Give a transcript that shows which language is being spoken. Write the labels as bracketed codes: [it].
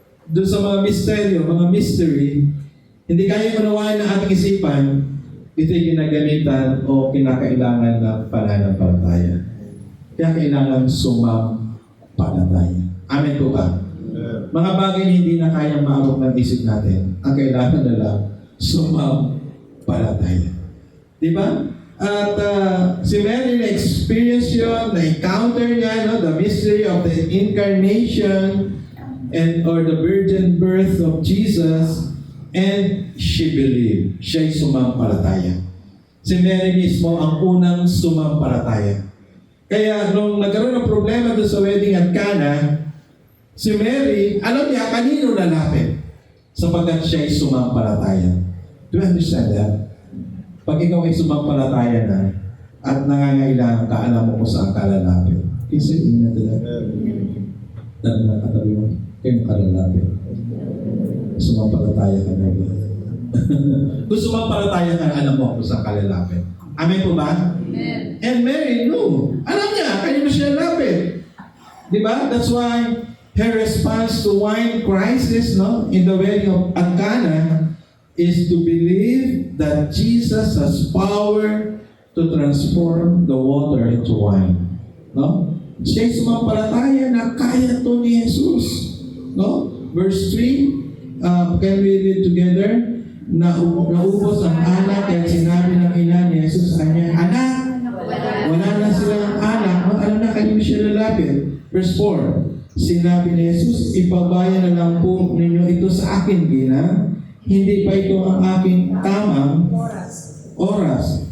[tl] Doon sa mga misteryo, mga mystery, hindi kayang unawain ng ating isipan, ito yung ginagamitan o kinakailangan ng pananampalataya. Kaya kailangan sumampalataya. Amen po ba? Mga bagay na hindi na kayang maabot ng isip natin, ang kailangan na lang sumampalataya. Di ba? At si Mary na-experience yun, na-encounter niya, [en] the mystery of the incarnation or the virgin birth of Jesus, and she believed. [tl] Siya'y sumampalataya. Si Mary mismo ang unang sumampalataya. Kaya nung nagkaroon ng problema doon sa wedding at Cana, si Mary, alam niya kanino lalapit sapagkat siya'y sumampalataya. [en] Do you understand that? [tl] Pag ikaw ay sumampalataya na at nangangailangan ka, alam mo kung saan ka lalapit. Kasi ingat talaga. Dahil mga katabi mo, kayo kalalapit. Sumampalataya ka na ba? Kung sumampalataya ka, alam mo kung saan ka lalapit. Amen po ba? Amen. [en] And Mary knew. [tl] Alam niya, kanino siya lalapit. Diba? [en] That's why her response to wine crisis in the wedding of Cana is to believe that Jesus has power to transform the water into wine. No? [tl] Siya'y sumampalataya na kaya to ni Jesus. No? [en] Verse 3, can we read together? [tl] Naubos ang anak at sinabi ng ina ni Jesus sa kanya, anak, wala na silang anak, ano na kanino siya lalapit? Verse 4, sinabi ni Jesus, ipabaya na lang po ninyo ito sa akin, gina. Hindi pa ito ang aking tamang oras.